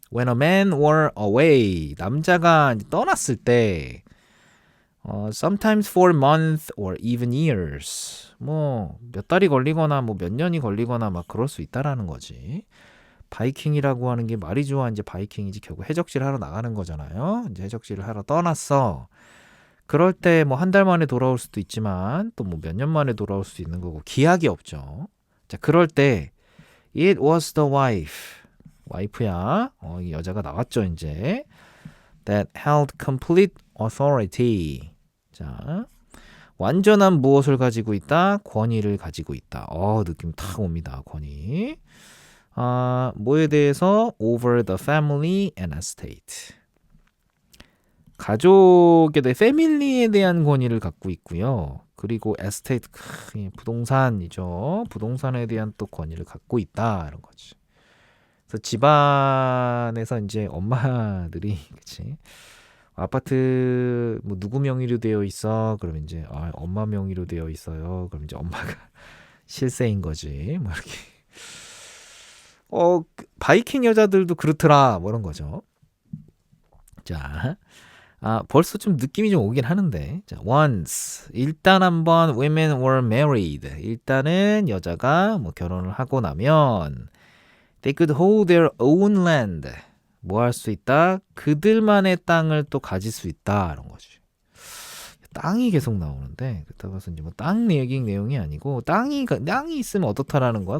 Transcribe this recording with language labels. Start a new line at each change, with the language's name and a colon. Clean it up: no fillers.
English: When a man were away,
Korean: 남자가 떠났을 때
English: sometimes for months or even years,
Korean: 뭐 몇 달이 걸리거나 뭐 몇 년이 걸리거나 막 그럴 수 있다라는 거지. 바이킹이라고 하는 게 말이 좋아 이제 바이킹이지 결국 해적질 하러 나가는 거잖아요. 이제 해적질을 하러 떠났어. 그럴 때 뭐 한 달 만에 돌아올 수도 있지만 또 뭐 몇 년 만에 돌아올 수도 있는 거고 기약이 없죠. 자, 그럴 때
English: it was the wife.
Korean: 와이프야. 이 여자가 나왔죠, 이제.
English: that held complete authority.
Korean: 자, 완전한 무엇을 가지고 있다? 권위를 가지고 있다. 느낌 탁 옵니다. 권위. 뭐에 대해서?
English: over the family and estate.
Korean: 가족에 대해 패밀리에 대한 권위를 갖고 있고요. 그리고 에스테이트 부동산이죠. 부동산에 대한 또 권위를 갖고 있다 이런 거지. 그래서 집안에서 이제 엄마들이 그치 아파트 뭐 누구 명의로 되어 있어? 그러면 이제 엄마 명의로 되어 있어요. 그럼 이제 엄마가 실세인 거지. 뭐 이렇게. 바이킹 여자들도 그렇더라. 뭐 이런 거죠. 자. 벌써 좀 느낌이 좀 오긴 하는데.
English: 자, once.
Korean: 일단 한번
English: women were married.
Korean: 일단은 여자가 뭐 결혼을 하고 나면
English: they could hold their own land.
Korean: 뭐 할 수 있다? 그들만의 땅을 또 가질 수 있다. 이런 거지. 땅이 계속 나오는데 그렇다고 해서 이제 뭐 땅 내용이 아니고 땅이 있으면 어떻다라는 거야?